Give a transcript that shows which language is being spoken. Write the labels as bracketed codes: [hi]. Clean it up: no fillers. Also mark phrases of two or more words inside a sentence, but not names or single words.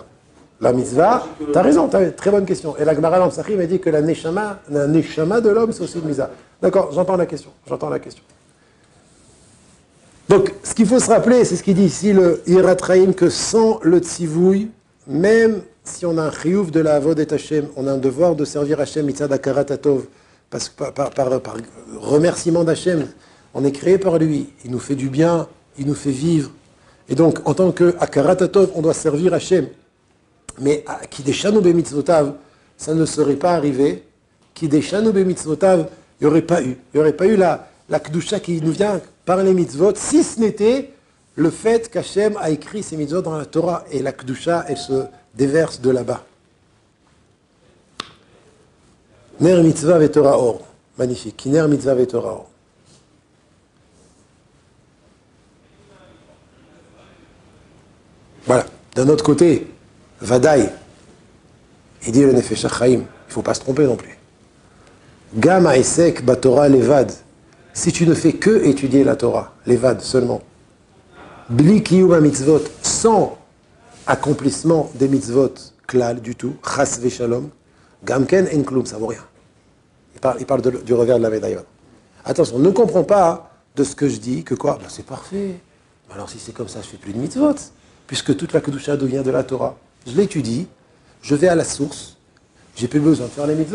[fr] La mitzvah, t'as raison, très bonne question. Et la Gemara dans Psachim a dit que la neshama de l'homme, c'est aussi une mitzvah. D'accord, j'entends la question. Donc, ce qu'il faut se rappeler, c'est ce qu'il dit ici, le Yirat Chaim, que sans le tzivouï, même si on a un chiyuv de [he] לעבוד את השם, [fr] on a un devoir de servir Hashem [he] מצד הכרת הטוב, [fr] parce que par remerciement d'Hashem, on est créé par lui, il nous fait du bien, il nous fait vivre. Et donc, en tant que [he] הכרת הטוב, [fr] on doit servir Hashem. [he] Mais קדשנו במצוותיו, [fr] ça ne serait pas arrivé. [he] קדשנו במצוותיו, [fr] il n'y aurait pas eu la kedusha qui nous vient par les mitzvot, si ce n'était le fait qu'Hachem a écrit ces mitzvot dans la Torah, et la kedusha, elle se déverse de là-bas. [he] נר מצוה ותורה אור. Magnifique. נר מצוה ותורה אור. Voilà. [fr] D'un autre côté, Vadaï, il dit le Nefesh HaChaim, il ne faut pas se tromper non plus. [he] גם העסק בתורה לבד. [fr] Si tu ne fais que étudier la Torah, levad seulement, [he] בלי קיום מצוות, [fr] sans accomplissement des mitzvot, klal du tout, [he] חס ושלום גם כן אין כלום, [fr] ça vaut rien. Il parle du revers de la médaille. Attention, ne comprends pas de ce que je dis, que quoi? Ben c'est parfait. Alors si c'est comme ça, je ne fais plus de mitzvot, puisque toute la kedusha vient de la Torah. Je l'étudie, je vais à la source, j'ai plus besoin de faire les mitzvot.